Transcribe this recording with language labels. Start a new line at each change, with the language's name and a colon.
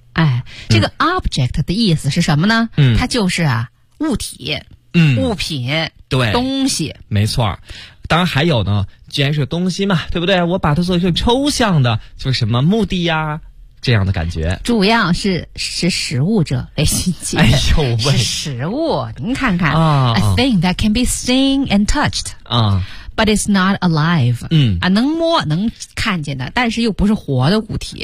Chinese: 哎，这个 object 的意思是什么呢？它就是啊物体，物品，对，东西，没错。当然还有呢，既然是东西嘛，对不对，我把它做一个抽象的，就是什么目的呀，这样的感觉。主要是识时务者为俊杰。哎呦喂，识时务，您看看、
English: A thing that can be seen and touched、But it's not alive.
Chinese: 能摸能看见的，但是又不是活的物体